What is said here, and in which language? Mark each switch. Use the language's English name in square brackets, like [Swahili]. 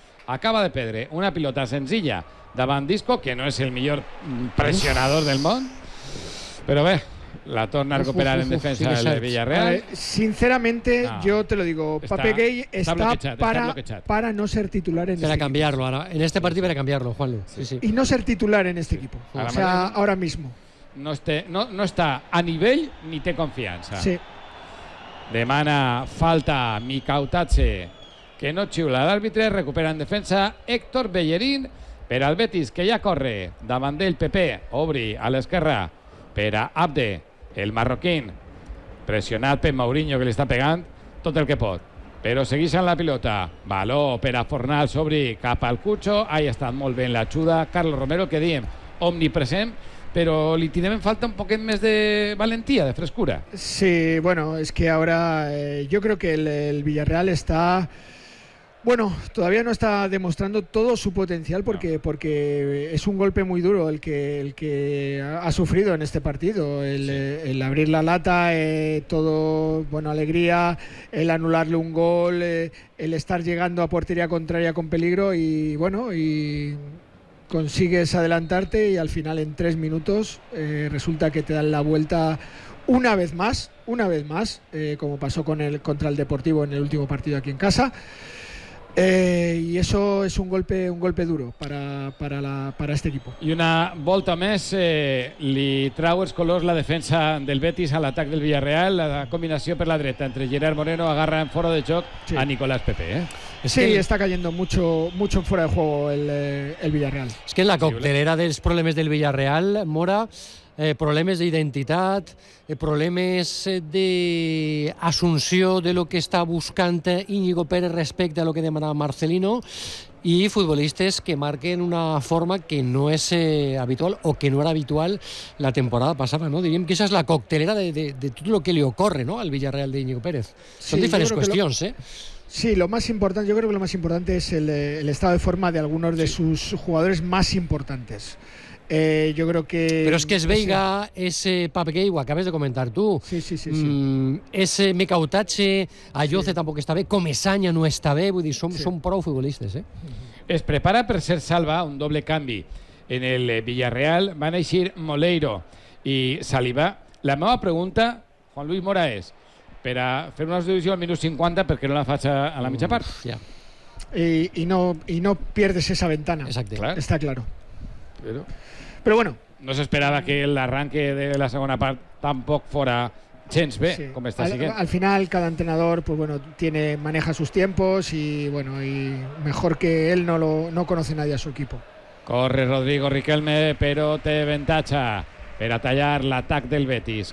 [Catalan] Acaba de perdre una pilota senzilla davant Disco, que no és el millor pressionador del món. Però bé, la torna a recuperar en defensa del Villarreal. [Spanish] Sinceramente, yo te lo digo, Pape Gay está para no ser titular en este equipo. Para cambiarlo ahora. En este partido para cambiarlo, Juanlu. Sí, sí. Y no ser titular en este equipo. O sea, ahora mismo. [Catalan] No está a nivell ni té confiança. Sí. Demana falta Micautache, que no xiula l'àrbitre. Recupera en defensa Héctor Bellerín per al Betis, que ja corre davant del PP. Obri a l'esquerra per a Abde, el marroquín, pressionat per Mourinho, que li està pegant tot el que pot. Però segueix en la pilota. Baló per a Fornals, obri cap al Cucho. Ahí ha estat molt bé en l'ajuda Carlos Romero, que diem omnipresent. [Spanish] Pero le tienen falta un poquito más de valentía, de frescura. Sí, bueno, es que ahora yo creo que el Villarreal está... Bueno, todavía no está demostrando todo su potencial porque es un golpe muy duro el que ha sufrido en este partido. El abrir la lata, todo, bueno, alegría, el anularle un gol, el estar llegando a portería contraria con peligro y bueno, y... consigues adelantarte y al final en 3 minutos resulta que te dan la vuelta una vez más, como pasó contra el Deportivo en el último partido aquí en casa. Y eso es un golpe duro para este equipo. [Catalan] Y una volta més, li trau els colors la defensa del Betis a l'atac del Villarreal, la combinació per la dreta entre Gerard Moreno, agarra en fora de joc, sí, a Nicolás Pepe, eh? [Spanish] Sí, està cayendo mucho fuera de juego el Villarreal. [Catalan] Es que en la coctelera dels problemes del Villarreal, Mora, problemes d'identitat, problemes d'assumpció de lo que està buscant Íñigo Pérez respecte a lo que demanava Marcelino, i futbolistes que marquen una forma que no és habitual o que no era habitual la temporada passada, no? Diríem que esa és la coctelera de tot lo que li ocorre, no?, al Villarreal d'Íñigo Pérez. Són diferents qüestions, [Spanish] Sí, lo más importante es el estado de forma de algunos de sus jugadores más importantes. Yo creo que... Pero es que es Veiga, ese Pap Gay, acabas de comentar tú. Sí. Ese Micautache, Ayoce tampoco está bien, Comesaña no está bien, [Catalan] vull dir, son prou futbolistas, [Spanish] ¿eh? [Catalan] Es prepara per ser Salva, un doble canvi. En el Villarreal van a eixir Moleiro y Saliba. La meva pregunta, Juan Luis Mora, es... per a fer una subdivisió al minut 50 perquè no la faig a la mitja part. [Spanish] I no pierdes esa ventana. [Catalan] Exacte. [Spanish] Está claro. Però bueno. [Catalan] No s'esperava que l'arranque de la segona part tampoc fora gens bé, com està siguent. [Spanish] Al final, cada entrenador pues bueno, maneja sus tiempos y bueno, y mejor que él no conoce nadie a su equipo. [Catalan] Corre Rodrigo Riquelme, però té ventatge per a tallar l'atac del Betis.